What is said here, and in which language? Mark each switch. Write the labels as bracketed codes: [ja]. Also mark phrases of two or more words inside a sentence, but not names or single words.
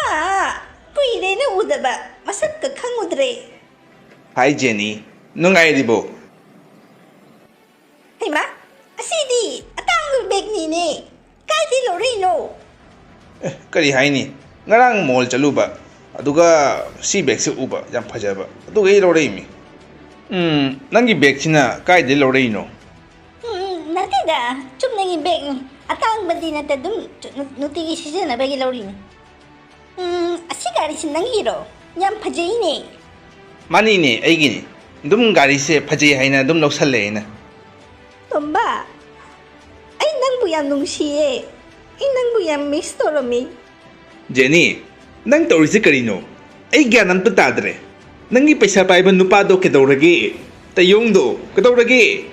[mni] Kuire na udaba. Masak ka khangudre. Hi Jenny, nungayribo? Hima, asidi atang bag ni ne. Kai di lorino. Kari haini, ngarang mall chaluba. Aduga si bag se uba yam phajaba. Aduga i lorimi. Nangi bag sina kai di lorino. Natida, chum nangi bag ni. Atang badi na tadum nutigi sisi na bagi lorin. Asigari sin nangi ro. Yam phajai ne. Mani ne, aigini. Dum gari se phajai haina dum loksale na. Tomba, ay nang buyang nung siye. Ay nang buyang miss toromi. Jenny, nang taurisi karino. Ay gyanam to tadre. Nangi paisa paiba nupado kedaurage. Tayong do, kedaurage.